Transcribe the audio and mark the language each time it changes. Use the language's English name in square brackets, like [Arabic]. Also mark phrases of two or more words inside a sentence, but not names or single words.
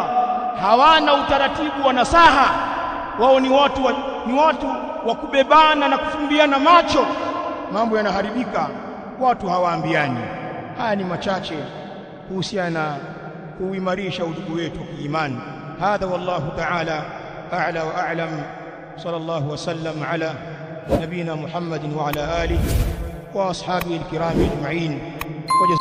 [Swahili] Hawana utaratibu wa nasaha, wao ni watu wa kubebana na kufumbiana macho, mambo yanaharibika, watu hawaambiani. Haya ni machache kuhusiana na kuimarisha udugu wetu wa kiimani. [Arabic] هذا والله تعالى أعلى وأعلم. صلى الله وسلم على نبينا محمد وعلى آله وأصحابه الكرام أجمعين.